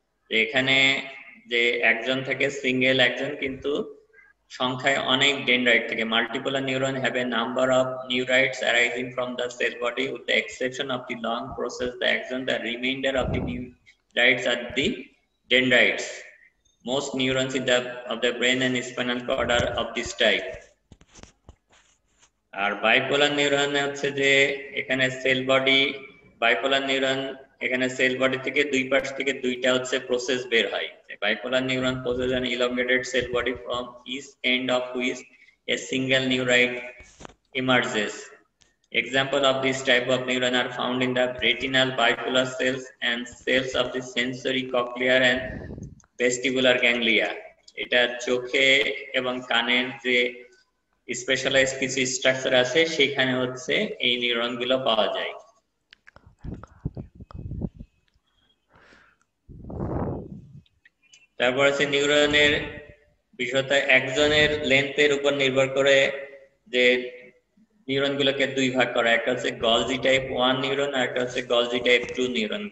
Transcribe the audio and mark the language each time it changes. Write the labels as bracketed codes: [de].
[bn] এখানে যে একজন থাকে সিঙ্গেল একজন, কিন্তু সংখ্যায় অনেক ডেনড্রাইট থাকে। [en] Multipolar neuron have a number of neurites arising from the cell body with the exception of the long process the axon, the remainder of the neurites are the dendrites. Most neurons of the brain and spinal cord are of this type. [bn] আর bipolar neuron হচ্ছে যে এখানে sell body, bipolar neuron এখানে sell body থেকে দুই পাশ থেকে দুইটা হচ্ছে process বের হয়। [en] Bipolar neuron possess an elongated cell body from each end of which a single neurite emerges. Example of this type of neuron are found in the retinal bipolar cells and cells of the sensory cochlear and vestibular ganglia. [bn] এটা চোখে এবং কানের যে specialised কিছু structure আছে সেখানে হচ্ছে এই নিউরন গুলো পাওয়া যায়। তারপর আছে নিউরনের বিষয়টা একজনের লেন্থের উপর নির্ভর করে যে নিউরন গুলোকে দুই ভাগ করা, একটা হচ্ছে গলজি টাইপ 1 নিউরন আর একটা হচ্ছে গলজি টাইপ 2 নিউরন।